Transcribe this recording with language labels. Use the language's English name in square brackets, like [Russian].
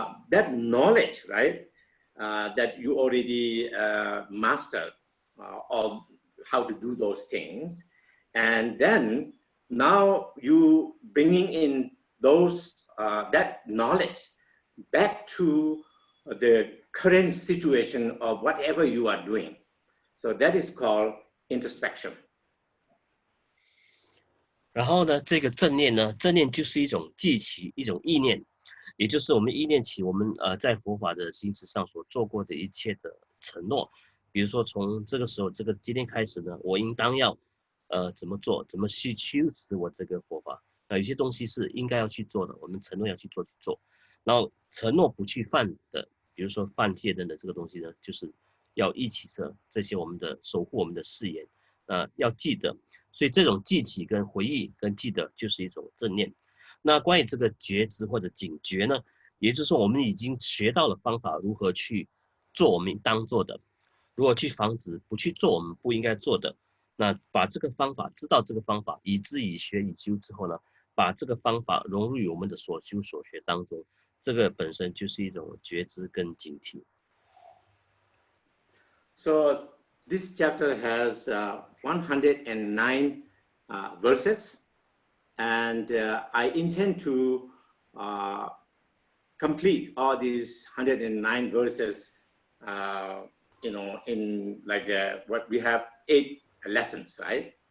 [English] That knowledge, right, that you already mastered of how to do those things, and then now you bringing in those that knowledge back to the current situation of whatever you are doing. So that is called introspection. [Chinese] 然后呢，这个正念呢，正念就是一种记起，一种意念，也就是我们意念起我们在佛法的行持上所做过的一切的承诺。比如说从这个时候，今天开始呢，我应当要怎么做，怎么去修持我这个佛法。有些东西是应该要去做的，我们承诺要去做。然后承诺不去犯的，比如说犯戒等等这个东西呢，就是要一起这些我们的守护我们的誓言，要记得。所以这种记起跟回忆跟记得就是一种正念。那关于这个觉知或者警觉呢，也就是说我们已经学到了方法，如何去做我们应当做的，如何去防止不去做我们不应该做的。那把这个方法知道这个方法，以知以学以修之后呢，把这个方法融入于我们的所修所学当中，这个本身就是一种觉知跟警惕。 [English] So this chapter has 109 verses, and I intend to complete all these 109 verses, in like what we have 8 lessons, right?